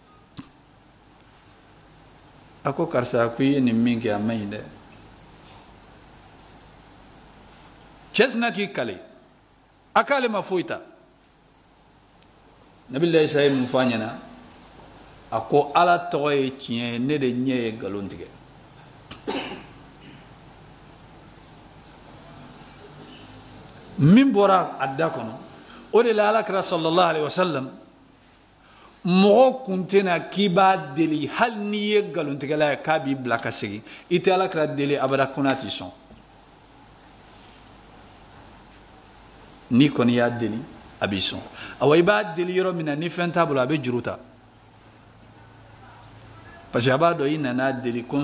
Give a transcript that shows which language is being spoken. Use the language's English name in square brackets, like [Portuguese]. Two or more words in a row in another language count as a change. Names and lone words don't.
[Bambara] a ko karisa ko i ye nin min kɛ a man ɲi dɛ cɛ sina k'i kale a k'ale ma foyi ta nabilahi isa ye mun fɔ a ɲɛna a ko ala tɔgɔ ye tiɲɛ ye ne de ɲɛ ye galon tigɛ min bɔra a da kɔnɔ o de la alakira [Arabic] صلى الله عليه وسلم [Bambara] mɔgɔ kun tɛna k'i b'a deli hali n'i ye galontigɛla ye k'a b'i bila ka segin i tɛ alakira deli abada ko n'a t'i sɔn n'i kɔni y'a deli a b'i sɔn awa i b'a deli yɔrɔ min na ni fɛn t'a bolo a bɛ juru ta [French] parce que [Bambara] a b'a dɔn i nana deli ko n